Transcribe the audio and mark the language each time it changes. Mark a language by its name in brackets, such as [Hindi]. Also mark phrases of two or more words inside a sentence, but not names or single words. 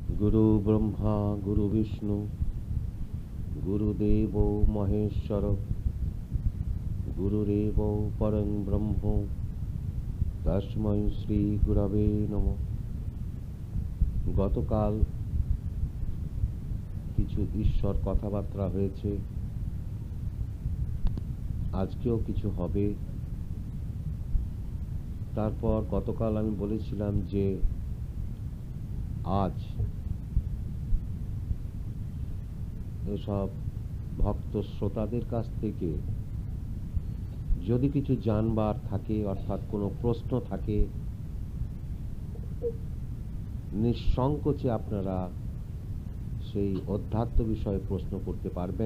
[Sanskrit] गुरु ब्रह्मा गुरु विष्णु गुरुदेव महेश्वर गुरुरेव परं ब्रह्म तस्मै श्री गुरवे नमः। [Bangla] গতকাল কিছু ঈশ্বর কথাবার্তা হয়েছে, আজকেও কিছু হবে। তারপর গতকাল আমি বলেছিলাম যে আজ এসব ভক্ত শ্রোতাদের কাছ থেকে যদি কিছু জানবার থাকে, অর্থাৎ কোনো প্রশ্ন থাকে, নিঃসংকোচে আপনারা সেই অধ্যাত্ম বিষয়ে প্রশ্ন করতে পারবেন।